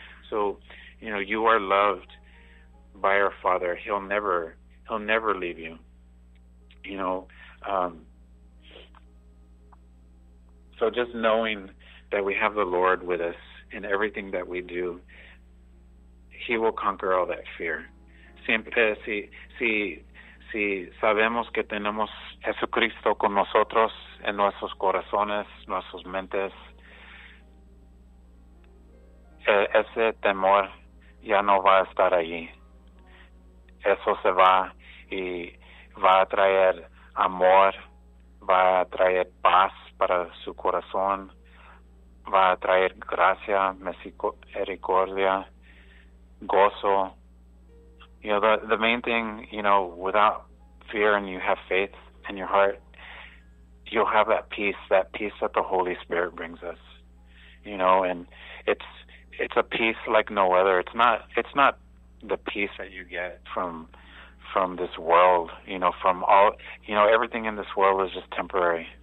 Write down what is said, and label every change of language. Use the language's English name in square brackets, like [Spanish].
[English] So, you know, you are loved by our Father. He'll never leave you. You know, so just knowing that we have the Lord with us in everything that we do, he will conquer all that fear. [Spanish] Siempre, si sabemos que tenemos Jesucristo con nosotros en nuestros corazones, nuestras mentes, ese temor ya no va a estar allí. Eso se va y va a traer amor, va a traer paz para su corazón, va a traer gracia, misericordia, gozo. [English] You know, the main thing, you know, without fear and you have faith in your heart, you'll have that peace that the Holy Spirit brings us. You know, and it's a peace like no other. It's not the peace that you get from this world, you know, from all, you know, everything in this world is just temporary.